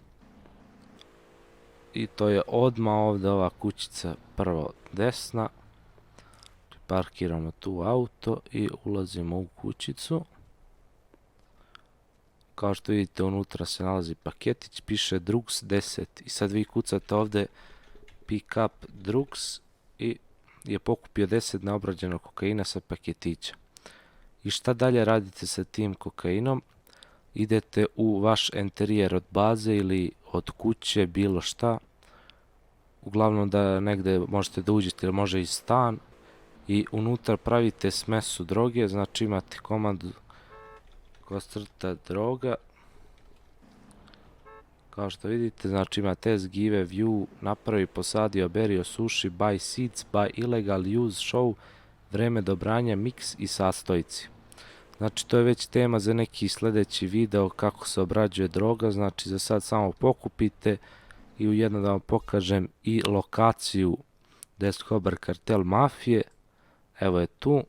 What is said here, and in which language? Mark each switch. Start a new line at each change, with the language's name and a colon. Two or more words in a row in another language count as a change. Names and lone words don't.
Serbian: I to je odmah ovdje ova kućica prvo desna. Parkiramo tu auto i ulazimo u kućicu. Kao što vidite, unutra se nalazi paketić, piše Drugs 10 i sad vi kucate ovdje
English: pick up Drugs
Serbian: i je pokupio 10 neobrađenog kokaina sa paketića. I šta dalje radite sa tim kokainom? Idete u vaš interijer od baze ili od kuće, bilo šta. Uglavnom da negde možete da uđete ili može i stan. I unutra pravite smesu droge, znači imate komandu // droga. Kao što vidite, znači imate
English: test, give, view,
Serbian: napravi, posadio, berio, suši,
English: buy seeds, buy illegal, use, show,
Serbian: vreme dobranja, mix i sastojci. Znači to je već tema za neki sljedeći video kako se obrađuje droga, znači za sad samo pokupite i ujedno da vam pokažem i lokaciju The Escobar Cartel mafije. Evo je tu.